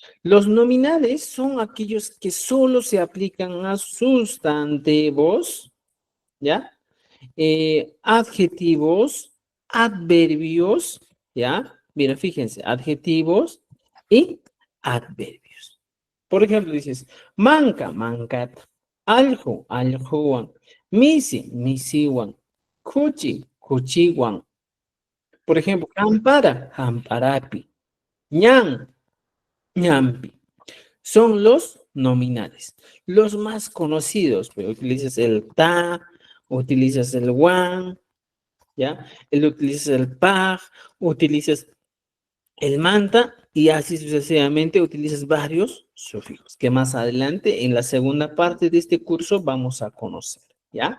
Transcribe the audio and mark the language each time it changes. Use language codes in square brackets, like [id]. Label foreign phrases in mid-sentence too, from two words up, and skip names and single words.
[es] Los nominales son aquellos que solo se aplican a sustantivos, ¿ya? Adjetivos, adverbios, ¿ya? Mira, fíjense, adjetivos y adverbios. Por ejemplo, dices, [qu] manca, mancat, aljo, aljoan, misi, misiwan, cuchi, cuchiwan. [es] Por ejemplo, [qu] campara, amparapi, ñan, ñampi. [es] Son los nominales. Los más conocidos, pues, utilizas el ta, utilizas el wan, ¿ya? Utilizas el pag, utilizas el manta y así sucesivamente utilizas varios sufijos que más adelante en la segunda parte de este curso vamos a conocer, ¿ya?